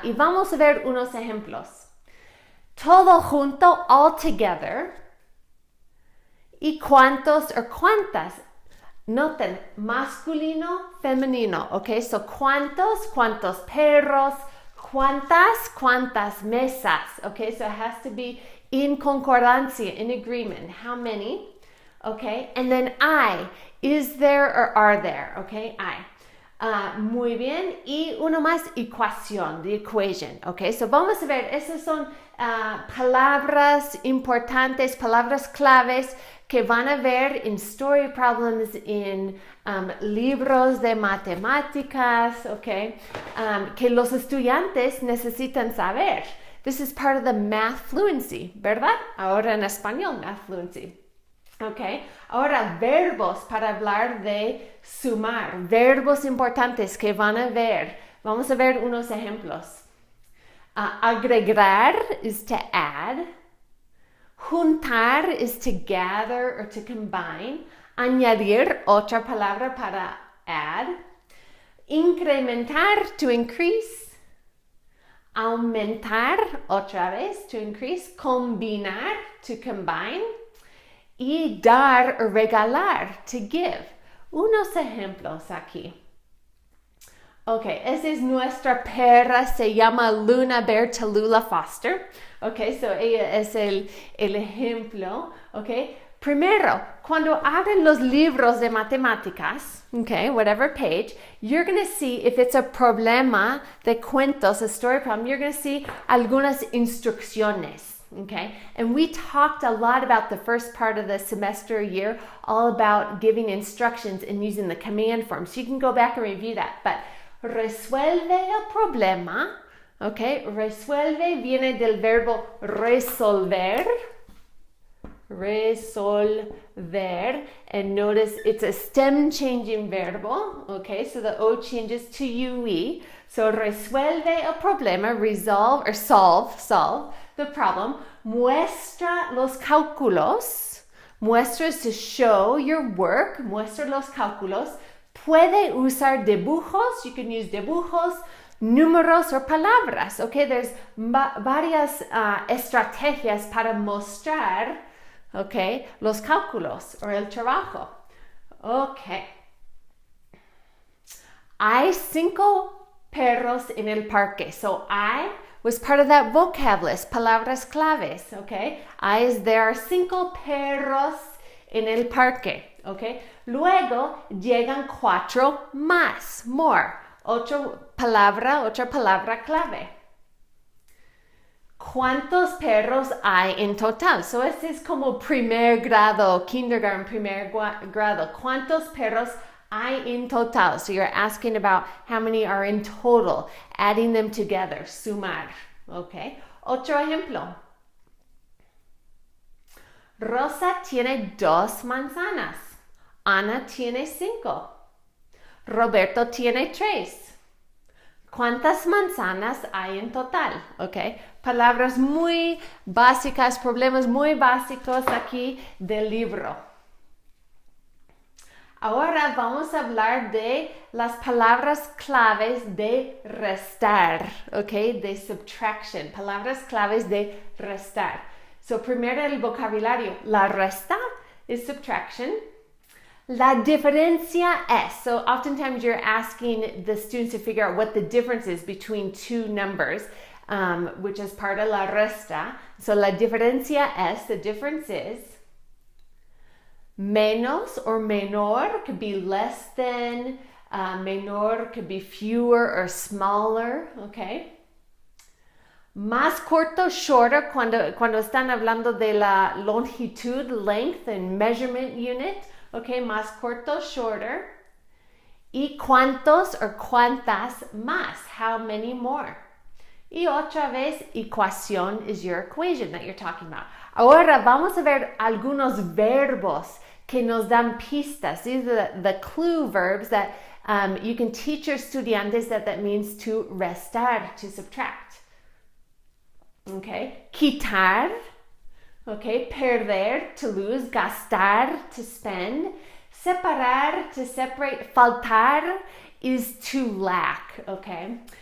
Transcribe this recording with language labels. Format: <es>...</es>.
<es>Y vamos a ver unos ejemplos. Todo junto,</es> <en>all together.</en> <es>¿Y cuántos o cuántas? Noten, masculino, femenino, ok? So, cuántos perros, cuántas mesas, ok?</es> <en>So, it has to be in concordancia, in agreement. How many? Okay? And then I, is there or are there?</en> <es>Okay? I. Muy bien. Y uno más, ecuación,</es> <en>the equation,</en> <es>ok? So, vamos a ver, esas son palabras importantes, palabras claves que van a ver en story problems, en libros de matemáticas, okay, que los estudiantes necesitan saber.</es> <en>This is part of the math fluency, ¿verdad?</en> <es>Ahora en español, math fluency. Okay. Ahora, verbos para hablar de sumar, verbos importantes que van a ver. Vamos a ver unos ejemplos.</es> <en>Agregar is to add. Juntar is to gather or to combine.</en> <es>Añadir, otra palabra para add. Incrementar,</es> <en>to increase.</en> <es>Aumentar, otra vez,</es> <en>to increase.</en> <es>Combinar,</es> <en>to combine.</en> <es>Y dar o regalar,</es> <en>to give.</en> <es>Unos ejemplos aquí. Ok, esa es nuestra perra, se llama Luna Bear Tallulah Foster. Ok, so ella es el ejemplo. Ok, primero, cuando abren los libros de matemáticas, okay,</es> <en>whatever page, you're going to see if it's a</en> <es>problema de cuentos,</es> <en>a story problem, you're going to see</en> <es>algunas instrucciones.</es> <en>Okay, and we talked a lot about the first part of the semester year, all about giving instructions and using the command form. So you can go back and review that.</en> <es>But resuelve el problema. Okay, resuelve viene del verbo resolver.</es> <en>Resolver, and notice it's a stem changing verbo, okay, so the O changes to UE. So</en> <es>resuelve el problema,</es> <en>resolve or solve the problem.</en> <es>Muestra los cálculos.</es> <en>Muestra is to show your work.</en> <es>Muestra los cálculos. Puede usar dibujos.</es> <en>You can use dibujos, números or palabras. Okay, there's</en> <es>varias estrategias para mostrar,</es> <en>okay,</en> <es>los cálculos</es> <en>or</en> <es>el trabajo. Okay. Hay 5 perros en el parque.</es> <en>So I was part of that vocab list,</en> <es>palabras claves,</es> <en>okay? There are</en> <es>5 perros en el parque, okay? Luego llegan 4 más, more. Otra palabra clave. ¿Cuántos perros hay en total? So este es como primer grado, kindergarten, primer grado. ¿Cuántos perros hay en total?</es> <en>So you're asking about how many are in total, adding them together, sumar.</en> <es>Okay. Otro ejemplo. Rosa tiene 2 manzanas. Ana tiene 5. Roberto tiene 3. ¿Cuántas manzanas hay en total? Okay. Palabras muy básicas, problemas muy básicos aquí del libro. Ahora vamos a hablar de las palabras claves de restar, okay, de subtraction, palabras claves de restar. So, primero el vocabulario, la resta</es> <en>is subtraction.</en> <es>La diferencia es,</es> <en>so oftentimes you're asking the students to figure out what the difference is between 2 numbers, which is part of</en> <es>la resta.</es> <en>So,</en> <es>la diferencia es,</es> <en>the difference is, menos or menor could be less than, menor could be fewer or smaller, okay?</en> <es>Más corto,</es> <en>shorter,</en> <es>cuando están hablando de la longitud,</es> <en>length, and measurement unit,</en> <es>okay? Más corto,</es> <en>shorter.</en> <es>Y cuántos or cuántas más,</es> <en>how many more.</en> <es>Y otra vez,</es> <en>ecuación is your equation that you're talking about.</en> <es>Ahora vamos a ver algunos verbos que nos dan pistas.</es> <en>These are the clue verbs that you can teach your estudiantes that means to restar, to subtract. Okay, quitar, okay, perder, to lose, gastar, to spend, separar, to separate, faltar is to lack, okay.</en>